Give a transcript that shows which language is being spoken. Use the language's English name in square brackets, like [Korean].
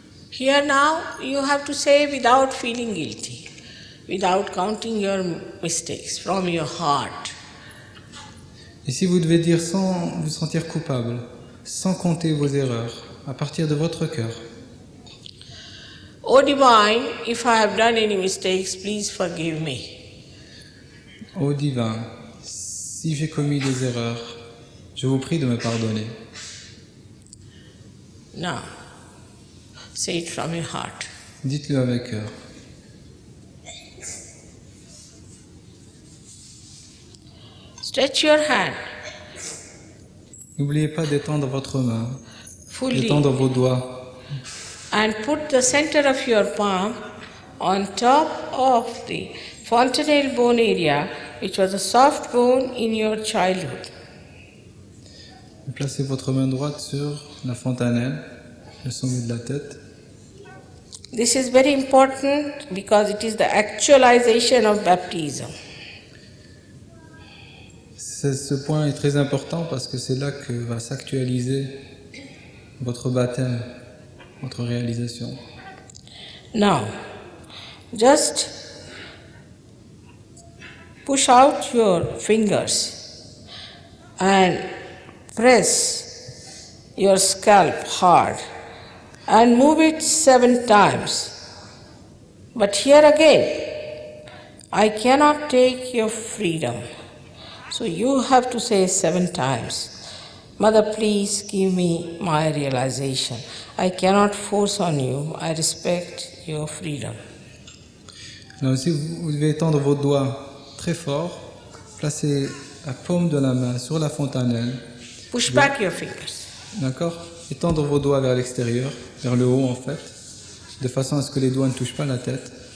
[English] Here now you have to say without feeling guilty, without counting your mistakes, from your heart. [French] Ici, vous devez dire sans vous sentir coupable, sans compter vos erreurs, à partir de votre cœur. [English] O Divine, if I have done any mistakes, please forgive me. [French] Ô divin, si j'ai commis des erreurs, je vous prie de me pardonner. [English] Now, say it from your heart. [French] Dites-le avec cœur. [English] Stretch your hand [French] N'oubliez pas d'étendre votre main, [English] fully [French] d'étendre vos doigts [English] and put the center of your palm on top of the fontanelle bone area, which was a soft bone in your childhood. [French] Placez votre main droite sur la fontanelle, le sommet de la tête. [English] This is very important because it is the actualization of baptism. [French] Ce point est très important parce que c'est là que va s'actualiser votre baptême, votre réalisation. [English] Now, just push out your fingers and press your scalp hard and move it 7 times. But here again, I cannot take your freedom. So you have to say 7 times, Mother, please give me my realization. I cannot force on you. I respect your freedom. [French] Là aussi, vous devez étendre vos doigts très fort, placer la paume de la main sur la fontanelle, [English] Push back your fingers. [French] d'accord? Étendre vos doigts vers l'extérieur, vers le haut en fait, de façon à ce que les doigts ne touchent pas la tête.